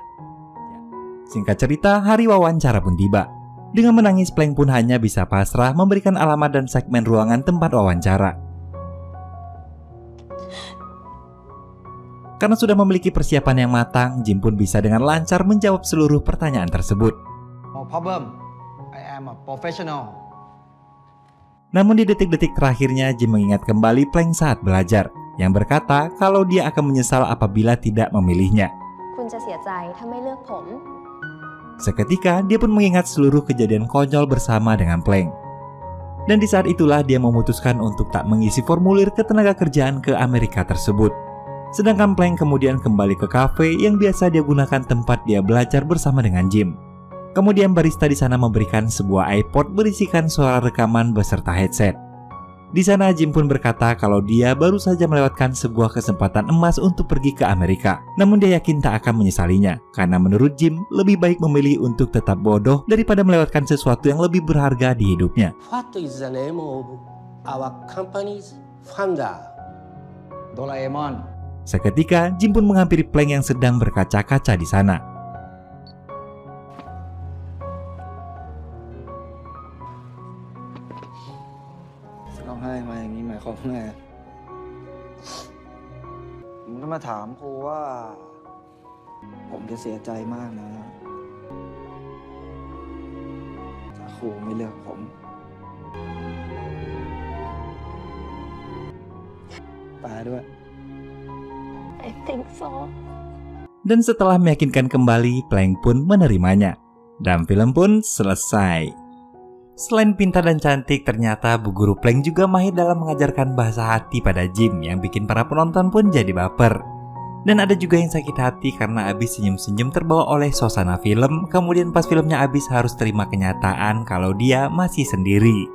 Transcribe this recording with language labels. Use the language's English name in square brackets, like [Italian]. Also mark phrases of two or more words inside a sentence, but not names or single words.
[Indonesian] Singkat cerita, hari wawancara pun tiba. Dengan menangis, Plank pun hanya bisa pasrah memberikan alamat dan segmen ruangan tempat wawancara. Karena sudah memiliki persiapan yang matang, Jim pun bisa dengan lancar menjawab seluruh pertanyaan tersebut. [English] No problem. I am a professional. [Indonesian] Namun di detik-detik terakhirnya, Jim mengingat kembali Plank saat belajar, yang berkata kalau dia akan menyesal apabila tidak memilihnya. [Thai] คุณจะเสียใจถ้าไม่เลือกผม [Indonesian] Seketika, dia pun mengingat seluruh kejadian konyol bersama dengan Plank. Dan di saat itulah dia memutuskan untuk tak mengisi formulir ketenagakerjaan ke Amerika tersebut. Sedangkan Plank kemudian kembali ke kafe yang biasa dia gunakan tempat dia belajar bersama dengan Jim. Kemudian barista di sana memberikan sebuah iPod berisikan suara rekaman beserta headset. Di sana Jim pun berkata kalau dia baru saja melewatkan sebuah kesempatan emas untuk pergi ke Amerika. Namun dia yakin tak akan menyesalinya, karena menurut Jim lebih baik memilih untuk tetap bodoh daripada melewatkan sesuatu yang lebih berharga di hidupnya. [English] What is the name of our company's founder? Doraemon. [Indonesian] Seketika Jim pun menghampiri Plank yang sedang berkaca-kaca di sana. [Thai] มึงมาถามครูว่าผมจะเสียใจมากนะถ้าครูไม่เลือกผมแปลด้วย [English] I think so. [Indonesian] Dan setelah meyakinkan kembali, Plank pun menerimanya. Dan film pun selesai. Selain pintar dan cantik, ternyata Bu Guru Plank juga mahir dalam mengajarkan bahasa hati pada Jim yang bikin para penonton pun jadi baper. Dan ada juga yang sakit hati karena abis senyum-senyum terbawa oleh suasana film, kemudian pas filmnya abis harus terima kenyataan kalau dia masih sendiri.